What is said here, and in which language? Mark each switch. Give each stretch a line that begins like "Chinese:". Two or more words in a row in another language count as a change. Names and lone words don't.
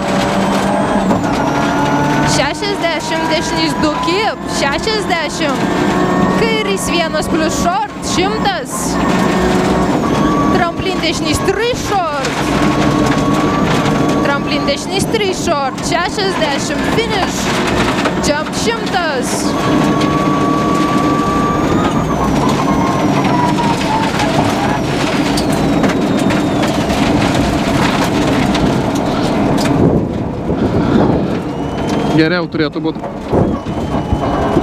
Lithuanian: 60, dešinys 2 kip, 60. Kairys 1
English: plus short,
Lithuanian: 100. Tramplin dešinys 3 short. Tramplin dešinys 3 short, 60, finish.
English: Jump 100.
Lithuanian: Geriau turėtų būti.